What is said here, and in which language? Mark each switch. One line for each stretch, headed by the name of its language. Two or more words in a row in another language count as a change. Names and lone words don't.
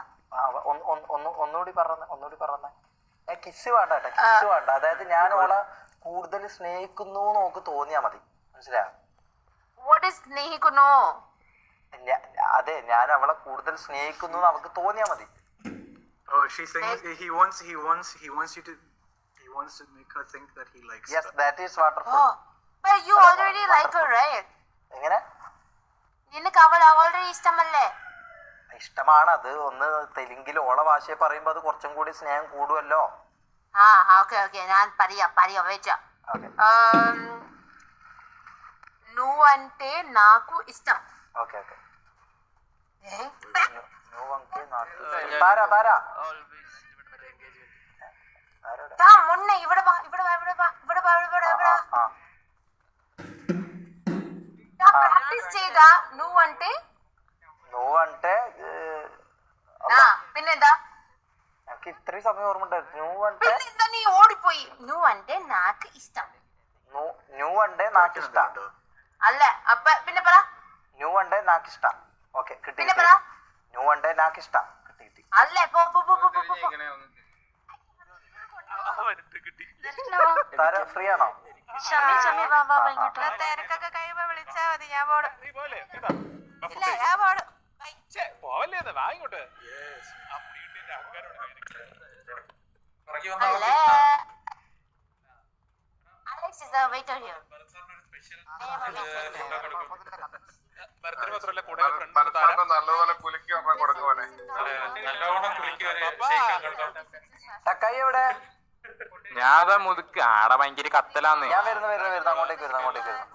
Malayalam: ഒന്നുകൂടി പറഞ്ഞേ. കിസ് വേണ്ട കേട്ടോ, കിസ് വേണ്ട. അതായത് ഞാൻ അവളെ കൂടുതൽ സ്നേഹിക്കുന്നു നോക്ക് തോന്നിയാ മതി, മനസ്സിലായോ? സ്നേഹിക്കുന്നു. അതെ, ഞാൻ അവളെ കൂടുതൽ സ്നേഹിക്കുന്നു അവക്ക് തോന്നിയാ മതി.
English: Oh, she's saying he wants you to make her think that he likes Yes, her. that is wonderful. Oh, but you already like her, right?
Malayalam: എങ്ങനെ? നിനക്ക് അവൾ already ഇഷ്ടമല്ലേ? ഇഷ്ടമാണ്. അത് ഒന്ന് തെലുങ്കിൽ ഓള ഭാഷയെ പറയുമ്പോ അത് കുറച്ചും കൂടി സ്നേഹം കൂടുമല്ലോ. ഓക്കെ ഞാൻ പറയാ വെച്ച.
Telugu: నువ్వంటే నాకు ఇష్టం. ఓకే నువ్వంటే నాకు బారా
Malayalam: మొన్న ഇവിടെ പ്രാക്ടീസ് ചെയ്താ నువ్వంటే പിന്നെന്താ? എനിക്ക് ഇത്രയും സമയം ഓർമ്മ ഉണ്ടായിരുന്നു. നീ ഓടിപ്പോയി.
Telugu: నువ్వంటే నాకు ఇష్టం. నువ్వంటే నాకు ఇష్టം
Malayalam: അല്ല, അപ്പൊ പിന്നെ പറ.
Telugu: నువ్వంటే నాకు ఇష్టం.
Malayalam: ഓക്കെ, കിട്ടി. പിന്നെ പറ.
Telugu: నువ్వంటే నాకు ఇష్టം.
Malayalam: കിട്ടി. അല്ലേ, പോ. ഫ്രീ ആണോ? ഷമി വാ ഇങ്ങോട്ട്. തിരക്കൊക്കെ കഴിയുമ്പോ വിളിച്ചാ മതി, ഞാൻ പോടും. ഇല്ല, ഞാൻ പോടും.
English: Alex is the waiter here.
Malayalam: നല്ലപോലെ കുലുക്കി കൊടുക്കുവാനെ. തക്കായി എവിടെ? ഞാൻ മുതുക്ക് ആടെ ഭയങ്കര കത്തലാന്ന്. ഞാൻ വരുന്നു അങ്ങോട്ടേക്ക് വരുന്നു.